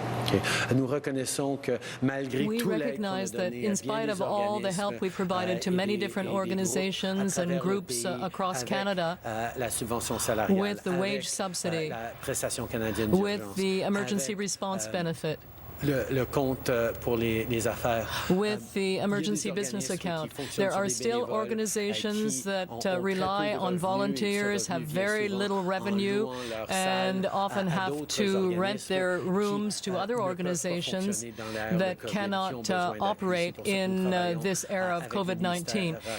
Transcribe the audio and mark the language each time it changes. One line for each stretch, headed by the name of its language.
English: We recognize that in spite of all the help we provided to many different organizations and groups across Canada, with the wage subsidy, with the emergency response benefit,
French: le compte pour les affaires.
English: With the emergency business account, there are still organizations that rely on volunteers, have very little revenue, and often have to rent their rooms to other organizations that cannot operate in this era of COVID-19.